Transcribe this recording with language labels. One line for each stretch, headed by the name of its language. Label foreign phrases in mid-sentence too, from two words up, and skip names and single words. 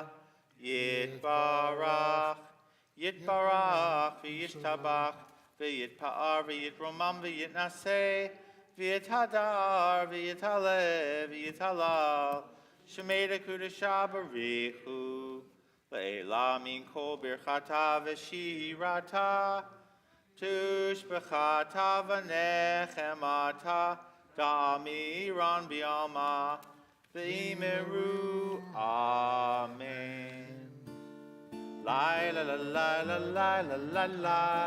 Aramaic: יתברך, וישתבח, ויתפאר, ויתרומם, ויתנשא, ויתהדר, ויתעלה, ויתהלל, שמיה דקודשא בריך הוא, לעלא מן כל ברכתא ושירתא, תשבחתא ונחמתא דאמירן בעלמא ואמרו אמן. Lai la la la la la la la la.